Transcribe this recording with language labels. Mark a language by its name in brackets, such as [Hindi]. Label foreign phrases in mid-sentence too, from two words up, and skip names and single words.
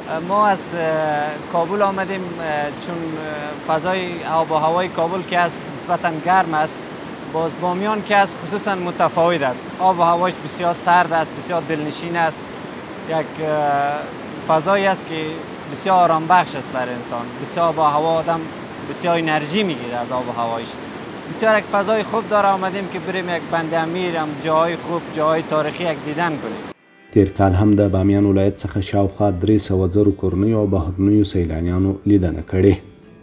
[Persian] ما از کابل آمدیم چون فضای آب و هوای کابل که از نسبتا گرم است، باز بامیان که از خصوصا متفاوت است، آب و هوایش بسیار سرد است، بسیار دلنشین است، یک فضایی است که بسیار آرام بخش است برای انسان. بسیار با هوا آدم بسیار انرژی میگیره از آب و هوایش. بسیار یک فضای خوب داره. آمدیم که بریم یک بند امیر هم جای خوب، جای تاریخی یک دیدن کنیم. [Pashto] تیر کال هم د بامیان ولایت څخه شاوخوا 300,000 کورنیو او بهرنیو سیلانیانو لیدنه کړې.